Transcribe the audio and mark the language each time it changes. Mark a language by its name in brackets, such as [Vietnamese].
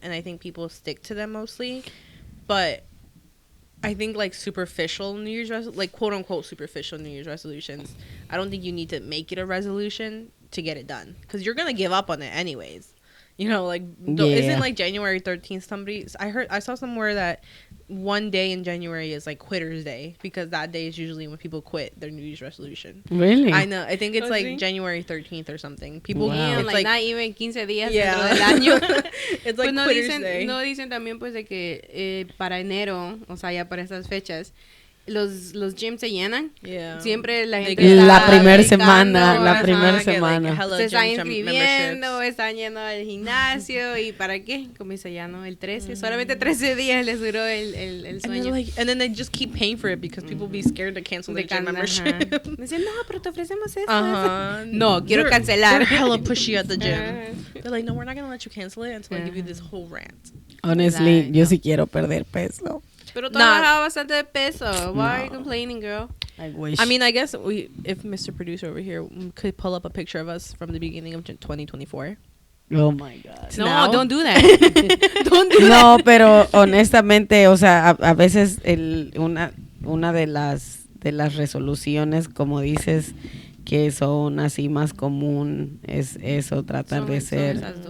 [English] And I think people stick to them mostly. But I think like superficial New Year's like quote unquote superficial New Year's resolutions, I don't think you need to make it a resolution to get it done, because you're gonna give up on it anyways. You know, like isn't like January 13th somebody? I saw somewhere that one day in January is like Quitter's Day because that day is usually when people quit their New Year's resolution. Really? I know. I think it's like January 13th or something. People, wow. it's like not even [Spanish] 15 días dentro del año. [English] It's like [Spanish] pues [English] Quitter's Day. [Spanish] No dicen también pues de que para enero, o sea, ya para estas fechas, los gyms se llenan. Yeah. Siempre la gente la primera semana. Se están inscribiendo, están yendo al gimnasio y ¿para qué? Como dice ya, ¿no? El 13. Solamente 13 días les duró el sueño. [English] And then they just keep paying for it because people be scared to cancel their gym membership. [Spanish] Dicen, no, pero te ofrecemos esto. No, quiero cancelar. [English] They're hella pushy at the gym. They're like, no, we're not going to let you cancel it until I give you this whole rant. [Spanish] Honestly, yo sí quiero perder peso. Pero tú has bajado bastante de peso. [English] Why are you complaining, girl? I wish. I mean, I guess if Mr. Producer over here could pull up a picture of us from the beginning of 2024. Oh my God. No, now. don't do that. Don't do that. [Spanish] No, pero honestamente, o sea, a veces una de las resoluciones, como dices, que son así más común es eso, tratar de ser.